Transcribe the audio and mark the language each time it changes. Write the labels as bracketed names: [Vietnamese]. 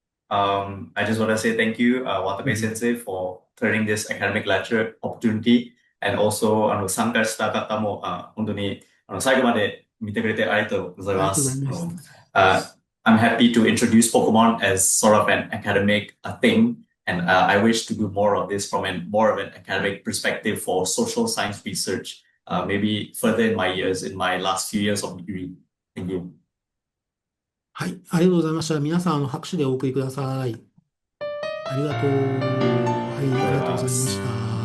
[English] I just want to say thank you, Watabe Sensei, for turning this academic lecture opportunity. And also, [Japanese] 参加した方も、本当に最後まで見てくれてありがとうございます。ありがとうございます。 [English] I'm happy to introduce Pokemon as sort of an academic thing. And I wish to do more of this from more of an academic perspective for social science research, maybe further in my years, in my last few years of degree. Thank you. [Japanese] はい、ありがとうございました。皆さん、拍手でお送りください。ありがとう。はい、ありがとうございました。